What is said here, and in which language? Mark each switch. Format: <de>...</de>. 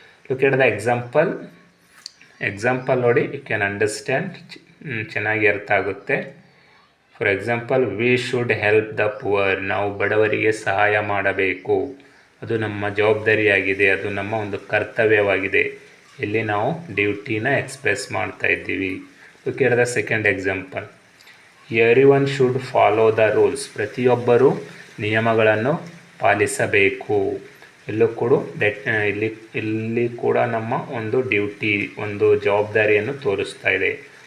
<en>Look at the example ನೋಡಿ, you can understand.</en> <kn>ಚೆನ್ನಾಗಿ ಅರ್ಥ ಆಗುತ್ತೆ.</kn> <en>For example, we should help the poor.</en> <kn>ನಾವು ಬಡವರಿಗೆ ಸಹಾಯ ಮಾಡಬೇಕು. ಅದು ನಮ್ಮ ಜವಾಬ್ದಾರಿಯಾಗಿದೆ, ಅದು ನಮ್ಮ ಒಂದು ಕರ್ತವ್ಯವಾಗಿದೆ. ಇಲ್ಲಿ ನಾವು ಡ್ಯೂಟಿನ ಎಕ್ಸ್ಪ್ರೆಸ್ ಮಾಡ್ತಾ ಇದ್ದೀವಿ.</kn> <en>Look at the second example. Everyone should follow the rules.</en> <kn>ಪ್ರತಿಯೊಬ್ಬರು ನಿಯಮಗಳನ್ನು ಪಾಲಿಸಬೇಕು. ಇಲ್ಲೂ ಕೂಡ ಇಲ್ಲಿ ಕೂಡ ನಮ್ಮ ಒಂದು ಡ್ಯೂಟಿ, ಒಂದು ಜವಾಬ್ದಾರಿಯನ್ನು ತೋರಿಸ್ತಾ ಇದೆ.</kn>